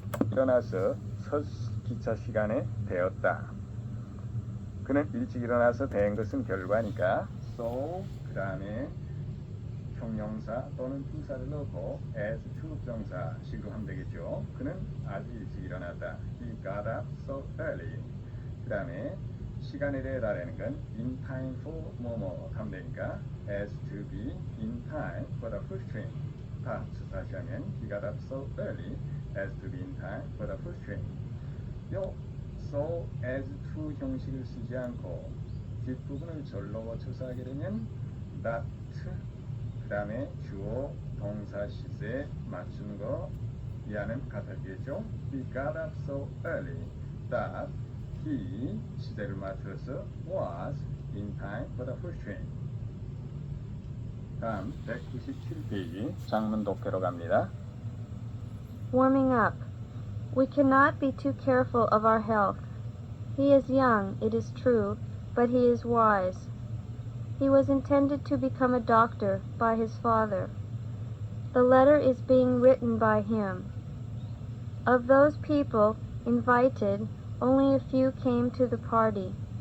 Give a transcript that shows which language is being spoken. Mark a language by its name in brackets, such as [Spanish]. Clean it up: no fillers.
[Korean] 일어나서 첫 기차 시간에 되었다. 그는 일찍 일어나서 된 것은 결과니까 so 그 다음에 형용사 또는 부사를 넣고 as 투급정사식으로 하면 되겠죠. 그는 아주 일찍 일어났다. [English] He got up so early. [Korean] 그 다음에 시간에 대해 달하는 건 [English] in time for [Korean] 뭐뭐 하면 되니까 [English] as to be in time for the first train. [Korean] 다시 하면 [English] he got up so early as to be in time for the first train. [Korean] 요 so as to 형식을 쓰지 않고 뒷부분을 절로 고쳐서 하게 되면 that 그 다음에 주어 동사 시제에 맞추는 거 이하는 같아지겠죠. [English] He got up so early that he [Korean] 시제를 맞춰서 [English] was in time for the first train. [Korean] 다음 197페이지 장문 독해로 갑니다. [English] Warming up. We cannot be too careful of our health. He is young, it is true, but he is wise. He was intended to become a doctor by his father. The letter is being written by him. Of those people invited, only a few came to the party.